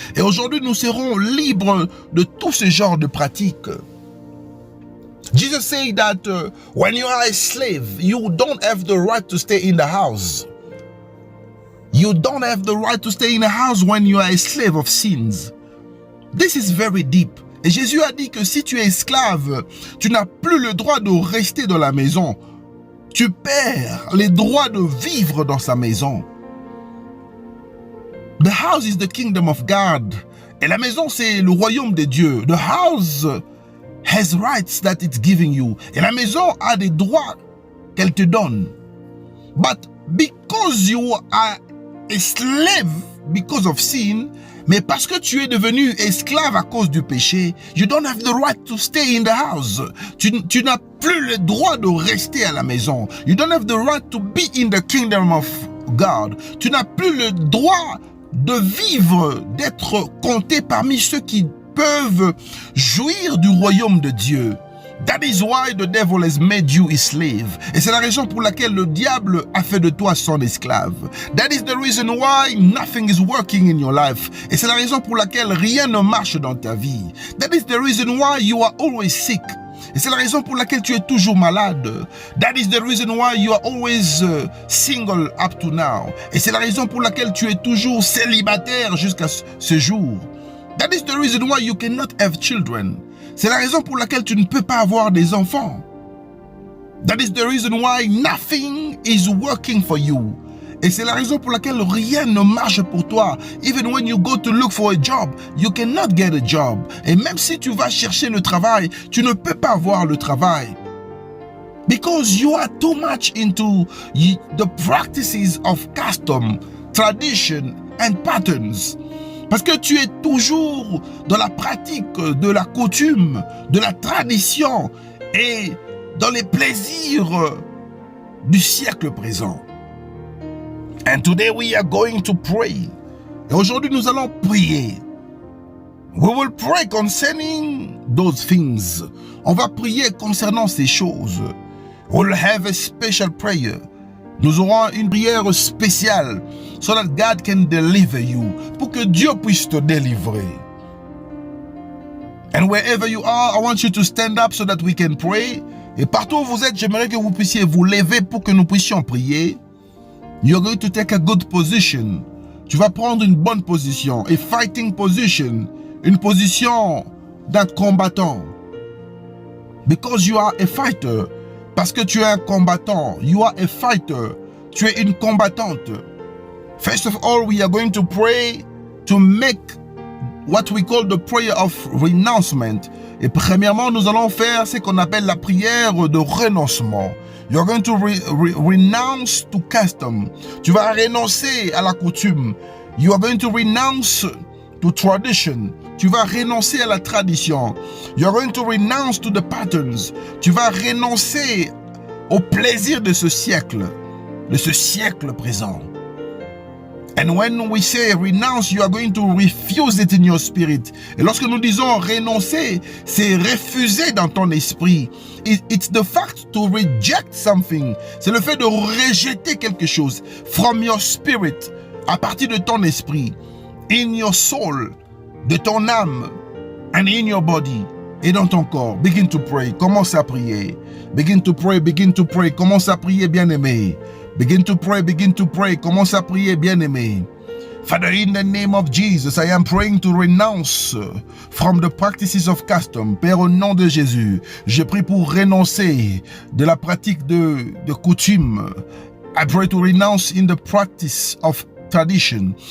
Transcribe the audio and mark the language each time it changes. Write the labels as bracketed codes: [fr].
[fr] Et aujourd'hui nous serons libres de tout ce genre de pratiques. [en] Jesus said that when you are a slave, you don't have the right to stay in the house. You don't have the right to stay in the house when you are a slave of sins. This is very deep. [fr] Et Jésus a dit que si tu es esclave, tu n'as plus le droit de rester dans la maison. Tu perds les droits de vivre dans sa maison. [en] The house is the kingdom of God. [fr] Et la maison, c'est le royaume de Dieu. [en] The house has rights that it's giving you. [fr] Et la maison a des droits qu'elle te donne. [en] But because you are a slave because of sin, [fr] mais parce que tu es devenu esclave à cause du péché, [en] you don't have the right to stay in the house. [fr] Tu n'as plus le droit de rester à la maison. [en] You don't have the right to be in the kingdom of God. [fr] Tu n'as plus le droit de vivre, d'être compté parmi ceux qui peuvent jouir du royaume de Dieu. [en] That is why the devil has made you a slave. [fr] Et c'est la raison pour laquelle le diable a fait de toi son esclave. [en] That is the reason why nothing is working in your life. [fr] Et c'est la raison pour laquelle rien ne marche dans ta vie. [en] That is the reason why you are always sick. [fr] Et c'est la raison pour laquelle tu es toujours malade. [en] That is the reason why you are always single up to now. [fr] Et c'est la raison pour laquelle tu es toujours célibataire jusqu'à ce jour. [en] That is the reason why you cannot have children. [fr] C'est la raison pour laquelle tu ne peux pas avoir des enfants. [en] That is the reason why nothing is working for you. [fr] Et c'est la raison pour laquelle rien ne marche pour toi. [en] Even when you go to look for a job, you cannot get a job. [fr] Et même si tu vas chercher le travail, tu ne peux pas avoir le travail. [en] Because you are too much into the practices of custom, tradition and patterns. [fr] Parce que tu es toujours dans la pratique de la coutume, de la tradition et dans les plaisirs du siècle présent. [en] And today we are going to pray. [fr] Et aujourd'hui nous allons prier. [en] We will pray concerning those things. [fr] On va prier concernant ces choses. [en] We'll have a special prayer. [fr] Nous aurons une prière spéciale [en] so that God can deliver you. [fr] Pour que Dieu puisse te délivrer. [en] And wherever you are, I want you to stand up so that we can pray. [fr] Et partout où vous êtes, j'aimerais que vous puissiez vous lever pour que nous puissions prier. [en] You're going to take a good position. [fr] Tu vas prendre une bonne position, [en] a fighting position, [fr] une position d'un combattant. [en] Because you are a fighter. [fr] Parce que tu es un combattant. [en] You are a fighter. [fr] Tu es une combattante. [en] First of all, we are going to pray to make what we call the prayer of renouncement. [fr] Et premièrement, nous allons faire ce qu'on appelle la prière de renoncement. [en] You're going to renounce to custom. [fr] Tu vas renoncer à la coutume. [en] You are going to renounce to tradition. [fr] Tu vas renoncer à la tradition. [en] You are going to renounce to the patterns. [fr] Tu vas renoncer au plaisir de ce siècle présent. [en] And when we say renounce, you are going to refuse it in your spirit. [fr] Et lorsque nous disons renoncer, c'est refuser dans ton esprit. [en] It's the fact to reject something. [fr] C'est le fait de rejeter quelque chose [en] from your spirit, [fr] à partir de ton esprit, [en] in your soul, [fr] de ton âme, [en] and in your body, [fr] et dans ton corps. [en] Begin to pray. [fr] Commence à prier. [en] Begin to pray, begin to pray. [fr] Commence à prier, bien-aimé. [en] Begin to pray, begin to pray. [fr] Commence à prier, bien-aimé. [en] Father, in the name of Jesus, I am praying to renounce from the practices of custom. [fr] Père, au nom de Jésus, je prie pour renoncer de la pratique de coutume. [en] I pray to renounce in the practice of tradition.